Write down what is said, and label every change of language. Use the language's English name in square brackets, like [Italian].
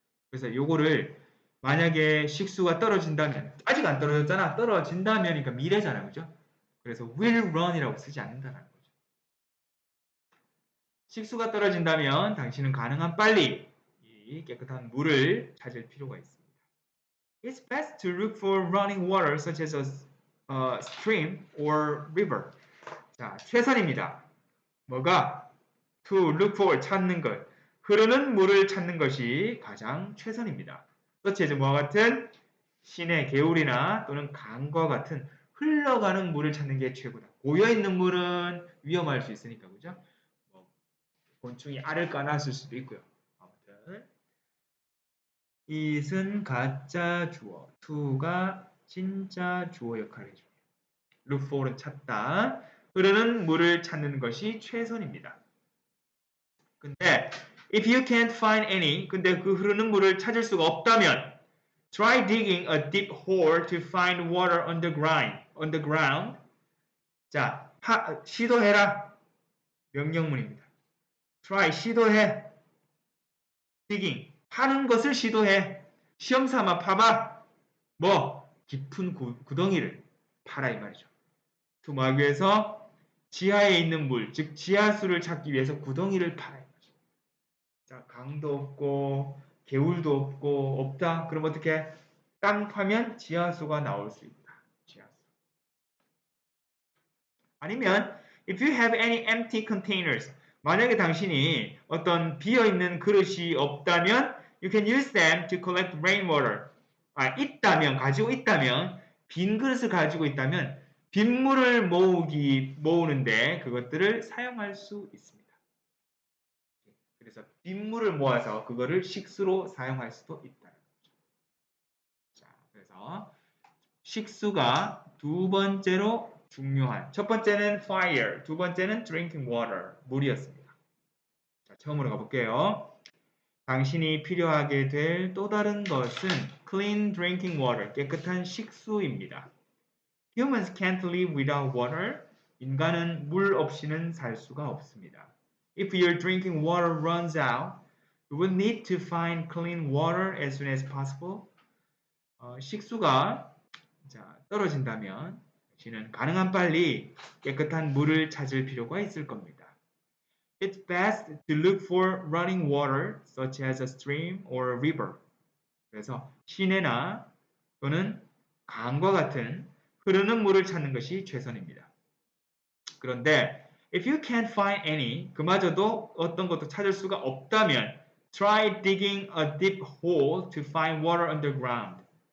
[Korean] 그래서 요거를 만약에 식수가 떨어진다면 아직 안 떨어졌잖아. 떨어진다면 그러니까 미래잖아. 그죠? 그래서 [English] will run [Korean] 이라고 쓰지 않는다는 거죠. 식수가 떨어진다면 당신은 가능한 빨리 이 깨끗한 물을 찾을 필요가 있습니다. [English] It's best to look for running water such as a stream or river. [Korean] 자, 최선입니다. 뭐가? [English] To look for [Korean] 찾는 것. 흐르는 물을 찾는 것이 가장 최선입니다. [English] such as [Korean] 뭐와 같은 시내 개울이나 또는 강과 같은 흘러가는 물을 찾는 게 최고다. 고여있는 물은 위험할 수 있으니까 그죠? 뭐, 곤충이 알을 까놨을 수도 있고요. 아무튼 it은 가짜 주어, to가 진짜 주어 역할을 해줍니다. look for는 찾다, 흐르는 물을 찾는 것이 최선입니다. 근데 [English] if you can't find any, [Korean] 근데 그 흐르는 물을 찾을 수가 없다면 [English] try digging a deep hole to find water underground. [Korean] 자, 시도해라. 명령문입니다. try, 시도해. digging, 파는 것을 시도해. 시험 삼아 파봐. 뭐? 깊은 구덩이를 파라 이 말이죠. to 뭐 하기 위해서 지하에 있는 물, 즉 지하수를 찾기 위해서 구덩이를 파라 이 말이죠. 자, 강도 없고 개울도 없고 없다. 그럼 어떻게? 땅 파면 지하수가 나올 수 있다. 지하수. 아니면 [English] if you have any empty containers, [Korean] 만약에 당신이 어떤 비어있는 그릇이 없다면 [English] you can use them to collect rainwater. [Korean] 있다면, 가지고 있다면, 빈 그릇을 가지고 있다면 빗물을 모으는데 그것들을 사용할 수 있습니다. 그래서 빗물을 모아서 그거를 식수로 사용할 수도 있다는 거죠. 자, 그래서 식수가 두 번째로 중요한, 첫 번째는 fire, 두 번째는 drinking water, 물이었습니다. 자, 처음으로 가볼게요. 당신이 필요하게 될 또 다른 것은 [English] clean drinking water, [Korean] 깨끗한 식수입니다. [English] Humans can't live without water. [Korean] 인간은 물 없이는 살 수가 없습니다. [English] If your drinking water runs out, you will need to find clean water as soon as possible. [Korean] 식수가 떨어진다면 당신은 가능한 빨리 깨끗한 물을 찾을 필요가 있을 겁니다. [English] It's best to look for running water, such as a stream or a river. [Korean] 그래서 시내나 또는 강과 같은 흐르는 물을 찾는 것이 최선입니다. 그런데 [English] if you can't find any, [Korean] 그마저도 어떤 것도 찾을 수가 없다면 [English] try digging a deep hole to find water underground.